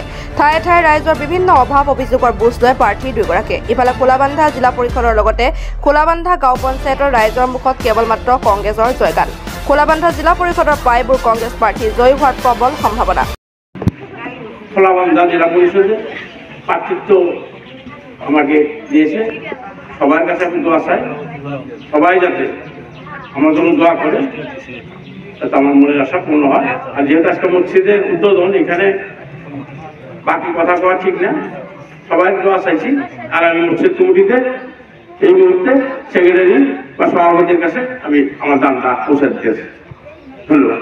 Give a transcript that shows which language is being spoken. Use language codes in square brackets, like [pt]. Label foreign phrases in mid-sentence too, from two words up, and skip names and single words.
[as] ঠায়ে ঠায়ে ৰাইজৰ বিভিন্ন অভাৱ অভিযোগৰ বুজ লয় প্ৰাৰ্থী দুয়োগৰাকীয়ে। ইফালে খোলাবান্ধা জিলা পৰিষদৰ লগতে খোলাবান্ধা গাঁও পঞ্চায়তৰ ৰাইজৰ মুখত কেৱল মাত্ৰ কংগ্ৰেছৰ জয়গান। খোলাবান্ধা জিলা পৰিষদৰ প্ৰায়বোৰ কংগ্ৰেছ প্ৰাৰ্থী জয়ী হোৱাৰ প্ৰবল সম্ভাৱনা। [bn] খোলাবান্ধা জিলা পরিষদে প্রার্থিত্ব আমাকে দিয়েছে। সবার কাছে আমি দোয়া চাই, সবাই যাতে আমার জন্য দোয়া করে, যাতে আমার মনের আশা পূর্ণ হয়। আর যেহেতু আজকে মসজিদের উদ্বোধন, এখানে বাকি কথা কওয়া ঠিক না, সবাই দোয়া চাইছি। আর আমি মসজিদ কমিটিতে এই মুহূর্তে সেক্রেটারি বা সভাপতির কাছে আমি আমার দানটা পৌঁছে দিতেছি। ধন্যবাদ।